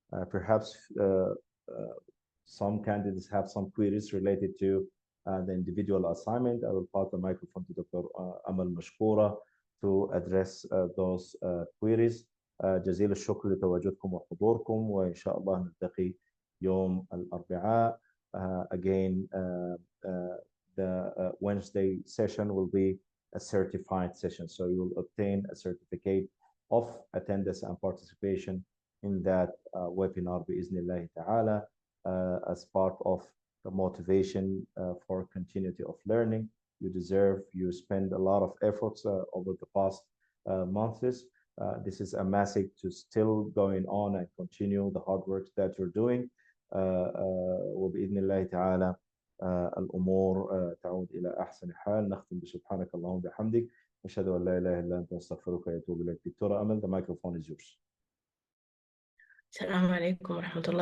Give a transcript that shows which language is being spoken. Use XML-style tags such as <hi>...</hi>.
<en>Perhaps some candidates have some queries related to the individual assignment. I will pass the microphone to Dr. Amal Mashkoura to address those queries.</en> <ar>جزيل الشكر لتواجدكم وحضوركم، وإن شاء الله نلتقي يوم الأربعاء.</ar> <en>Again, the Wednesday session will be a certified session, so you will obtain a certificate of attendance and participation in that webinar</en> <ar>بإذن الله تعالى,</ar> <en>as part of the motivation for continuity of learning. You deserve, you spend a lot of efforts over the past months. This is a message to still going on and continue the hard work that you're doing.</en> <ar>وبإذن الله تعالى الأمور تعود إلى أحسن حال. نختم بسبحانك اللهم وبحمدك، أشهد أن لا إله إلا أنت، أستغفرك وأتوب إليك. دكتورة أمل,</ar> <en>the microphone is yours.</en> <ar>السلام عليكم ورحمة الله</ar>